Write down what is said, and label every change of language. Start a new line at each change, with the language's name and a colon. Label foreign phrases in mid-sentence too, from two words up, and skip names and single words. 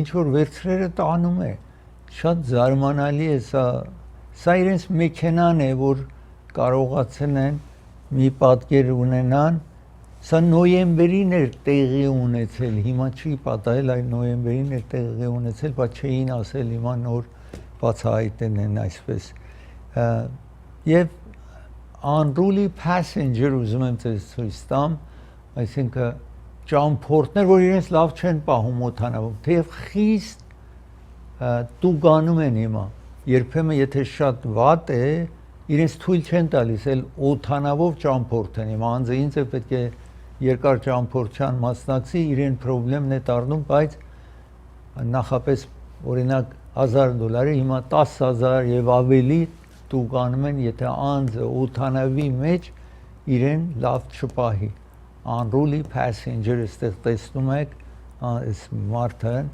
Armenian: որ վերցրերը տանում է, շատ զարմանալի է սա իրենց մեքենան է, որ կարողացել են մի պատկեր ունենան, սա նոյեմբերին էր տեղի ունեցել, հիմա չի պատահել, այլ նոյեմբերին էր տեղի ունեցել, բայց չէին ասել հիմա նոր բացահայտեն են այսպես։ Եվ
English: unruly passenger
Armenian: ուզում եմ ձեզ ցույց տամ, այսինքն ճամփորդներ, որ իրենց լավ չեն պահում օդանավում, թեև խիստ տուգանում են հիմա, երբեմն եթե շատ վատ է, իրենց թույլ չեն տալիս, էլ օդանավով ճամփորդեն, հիմա անձը ինձ է պետք է երկար ճամփորդության մասնակցի, իրեն պրոբլեմն է դառնում, բայց նախապես օրինակ $1000, հիմա 10,000 եւ ավելի տուգանում են, եթե անձը օդանավի մեջ իրեն լավ չպահի։
English: Unruly passenger
Armenian: այստեղ տեսնում եք այս մարդը